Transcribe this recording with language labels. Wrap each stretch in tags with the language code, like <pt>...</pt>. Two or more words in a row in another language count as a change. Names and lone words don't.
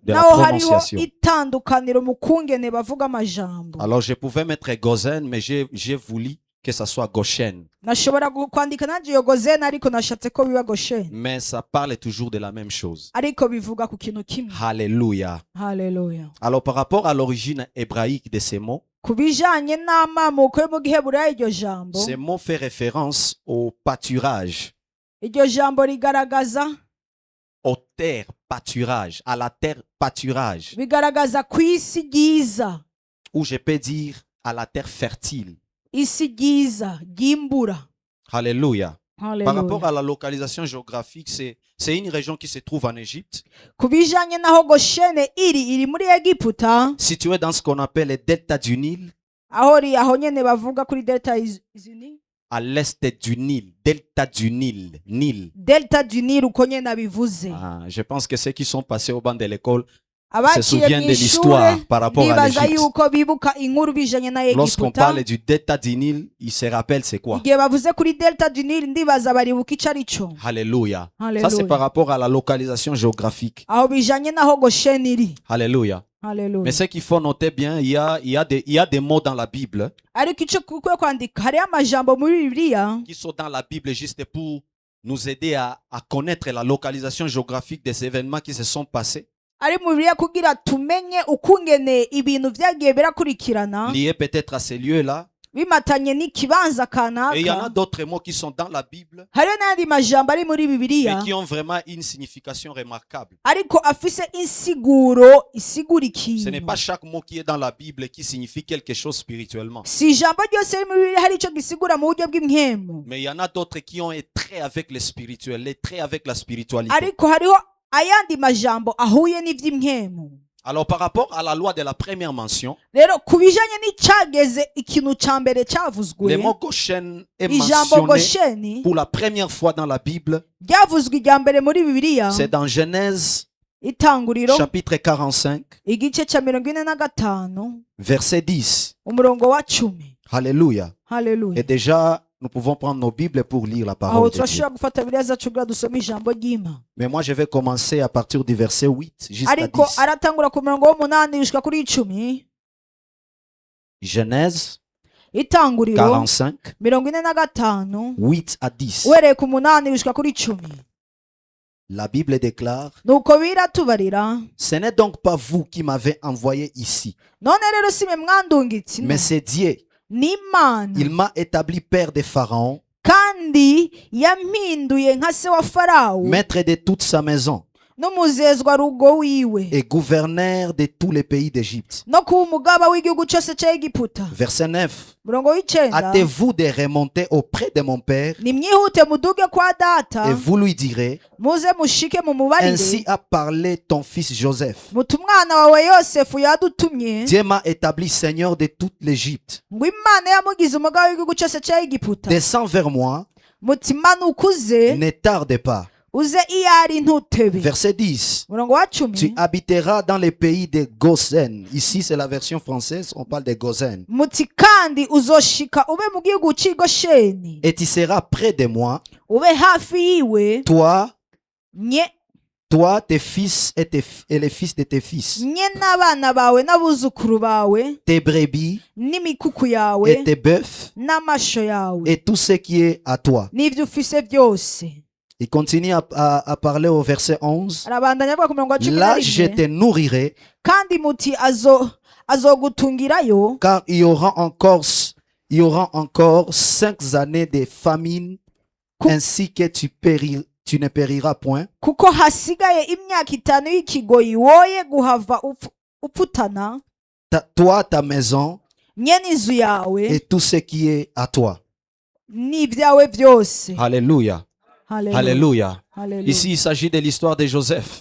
<rn>Naho hariho itandukaniro mu kungene bavuga amajambo.</rn> <fr>Alors je pouvais mettre Gozen, mais j'ai voulu que ça soit Goshen.</fr> <rn>Nashobora kwandika nanje iyo Gozeni, ariko nashatse ko biba Gosheni,</rn> <fr>Mais ça parle toujours de la même chose.</fr> <rn>ariko bivuga ku kintu kimwe.</rn> <fr>Alléluia.</fr> <rn>Haleluya.</rn> <fr>Alors par rapport à l'origine hébraïque de ces mots,</fr> <rn>Ku bijanye n'amamuko yo mu giheburayo iryo jambo,</rn> <fr>ces mots fait référence au pâturage,</fr> <rn>iryo jambo rigaragaza</rn> <fr>aux terres pâturage, à la terre pâturage,</fr> <rn>bigaragaza ku isi ryiza,</rn> <fr>ou je peux dire à la terre fertile.</fr> <rn>isi ryiza ryimbura.</rn> <fr>Alléluia. Par</fr> <rn>Haleluya.</rn> <fr>rapport à la localisation géographique, c'est une région qui se trouve en Égypte,</fr> <rn>Ku bijanye n'aho Goshene iri muri Egiputa,</rn> <fr>située dans ce qu'on appelle le delta du Nil,</fr> <rn>aho nyene bavuga kuri delta izini,</rn> <fr>à l'est du Nil, delta du Nil, Nil. delta du Nil</fr> <rn>uko nyene abivuze.</rn> <fr>Ah, je pense que ceux qui sont passés au banc de l'école se</fr> <rn>Abaciye</rn> <fr>souviennent</fr> <rn>mu</rn> <fr>de l'histoire</fr> <rn>ishure</rn> <fr>par rapport à</fr> <rn>ndibaza</rn> <fr>l'Égypte.</fr> <rn>yuko bibuka inkuru bijanye na</rn> <fr>Lorsqu'on</fr> <rn>Egiputa.</rn> <fr>parle du delta du Nil, ils se rappellent c'est quoi?</fr> <rn>Igihe bavuze kuri</rn> <fr>delta du Nil</fr> <rn>ndibaza baribuka ico arico.</rn> <fr>Alléluia. Ça</fr> <rn>Haleluya.</rn> <fr>c'est par rapport à la localisation géographique.</fr> <rn>Aho bijanye n'aho Goshene iri.</rn> <fr>Alléluia.</fr> <rn>Haleluya.</rn> <fr>Mais ce qu'il faut noter bien, il y a des mots dans la Bible</fr> <rn>Ariko ico kukwiye kwandika, hariho amajambo muri Bibiliya</rn> <fr>qui sont dans la Bible juste pour nous aider à connaître la localisation géographique des événements qui se sont passés,</fr> <rn>ari mu Bibiliya kugira tumenye ukungene ibintu vyagiye birakurikirana</rn> <fr>liés peut-être à ces lieux-là.</fr> <rn>bimatanye n'ikibanza</rn> <fr>Et il y en a</fr> <rn>kanaka.</rn> <fr>d'autres mots qui sont dans la Bible</fr> <rn>Hariho n'ayandi majambo ari muri</rn> <fr>mais</fr> <rn>Bibiliya</rn> <fr>qui ont vraiment une signification remarquable.</fr> <rn>ariko afise insiguro isigura</rn> <fr>Ce n'est</fr> <rn>ikintu.</rn> <fr>pas chaque mot qui est dans la Bible qui signifie quelque chose spirituellement.</fr> <rn>Si ijambo ryose riri muri Bibiliya hari ico gisigura mu buryo bw'impwemu,</rn> <fr>Mais il y en a d'autres qui ont un trait avec le spirituel, les traits avec la spiritualité.</fr> <rn>ariko hariho ayandi majambo ahuye n'ivy'impwemu.</rn> <fr>Alors par rapport à la loi de la première mention,</fr> <rn>Rero ku bijanye n'icageze ikintu ca mbere cavuzwe,</rn> <fr>le mot Goshen est</fr> <rn>ijambo</rn> <fr>mentionné</fr> <rn>Gosheni</rn> <fr>pour la première fois dans la Bible.</fr> <rn>ryavuzwe irya mbere muri Bibiliya,</rn> <fr>C'est dans Genèse</fr> <rn>Itanguriro</rn> <fr>chapitre 45,</fr> <rn>igice ca 45</rn> <fr>verset 10.</fr> <rn>umurongo wa 10.</rn> <fr>Alléluia.</fr> <rn>Haleluya.</rn> <fr>Et déjà, nous pouvons prendre nos Bibles pour lire la</fr> <rn>Aho</rn> <fr>parole de Dieu.</fr> <rn>turashobora gufata Bibiliya zacu kugira dusome ijambo ry'Imana.</rn> <fr>Mais moi, je vais commencer à partir du verset 8 jusqu'à Ariko 10.</fr> <rn>aratangura ku murongo w'umunani gushika kuri 10.</rn> <fr>Genèse</fr> <rn>Itanguriro</rn> <fr>45,</fr> <rn>45</rn> <fr>8 à 10.</fr> <rn>uhereye ku munani gushika kuri 10.</rn> <fr>La Bible déclare:</fr> <rn>Nuko biratubarira,</rn> <fr>ce n'est donc pas vous qui m'avez envoyé ici,</fr> <rn>none rero si mwe mwandungitse,</rn> <fr>mais c'est Dieu.</fr> <rn>n'Imana,</rn> <fr>Il m'a établi père de Pharaon,</fr> <rn>kandi yampinduye nka se wa Farawo</rn> <fr>maître de toute sa maison</fr> <rn>n'umuzezwa rugo wiwe,</rn> <fr>et gouverneur de tous les pays d'Égypte.</fr> <rn>no kuba umugaba w'igihugu cyose cya Egiputa.</rn> <fr>Verset 9.</fr> <rn>Murongo w'icenda,</rn> <fr>Hâtez-vous de remonter auprès de mon père</fr> <rn>nimwihute muduge kwa data,</rn> <fr>et vous lui direz:</fr> <rn>muze mushike mumubarire,</rn> <fr>ainsi a parlé ton fils Joseph.</fr> <rn>muti umwana wawe Yosefu yadutumye,</rn> <fr>Dieu m'a établi seigneur de toute l'Égypte.</fr> <rn>ngo Imana yamugize umugaba w'igihugu cyose cya Egiputa.</rn> <fr>Descends vers moi,</fr> <rn>Muti manuka uze,</rn> <fr>ne tarde pas.</fr> <rn>uze iyo ari ntutebe.</rn> <fr>Verset 10.</fr> <rn>Umurongo wa</rn> <fr>Tu</fr> <rn>10.</rn> <fr>habiteras dans les pays de Gosen. Ici, c'est la version française. On parle de Gosen.</fr> <rn>Muti kandi uzoshika ube mu gihugu c'i Gosheni,</rn> <fr>Et tu seras près de moi,</fr> <rn>ube hafi yiwe,</rn> <fr>toi, tes fils et les fils de tes fils,</fr> <rn>nye n'abana bawe n'abuzukuru bawe</rn> <fr>tes brebis</fr> <rn>n'imikuku yawe</rn> <fr>et tes bœufs</fr> <rn>n'amasho yawe</rn> <fr>et tout ce qui est à toi.</fr> <rn>n'ivyo ufise byose.</rn> <fr>Il continue à parler au verset 11.</fr> <rn>Arabandanya avuga ku murongo wa 11,</rn> <fr>Là, je te nourrirai,</fr> <rn>kandi muti azogutungirayo,</rn> <fr>car il y aura encore 5 années de famine, ainsi que tu ne périras point.</fr> <rn>kuko hasigaye imyaka 5 y'ikigoyi woye guhava upfutana,</rn> <fr>Toi, ta maison</fr> <rn>nye n'inzu yawe</rn> <fr>et tout ce qui est à toi.</fr> <rn>n'ibyawe byose.</rn> <fr>Alléluia.</fr> <rn>Hallelujah.</rn> <fr>Alléluia.</fr> <rn>Hallelujah.</rn> <fr>Ici, il s'agit de l'histoire de Joseph.</fr>